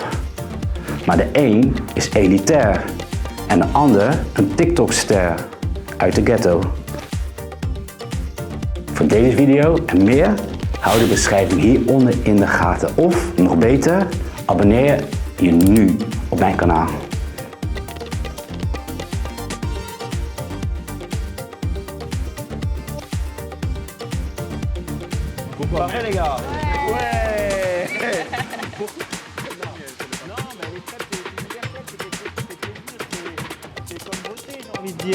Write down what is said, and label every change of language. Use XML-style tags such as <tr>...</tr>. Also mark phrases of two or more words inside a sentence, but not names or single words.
<nl>Maar de een is elitair en de ander een TikTok-ster uit de ghetto. Voor deze video en meer hou de beschrijving hieronder in de gaten. Of nog beter, abonneer je nu op mijn kanaal.</nl> <fr>Pas vrai les gars? Ouais. C'est comme voter, j'ai envie de dire.</fr>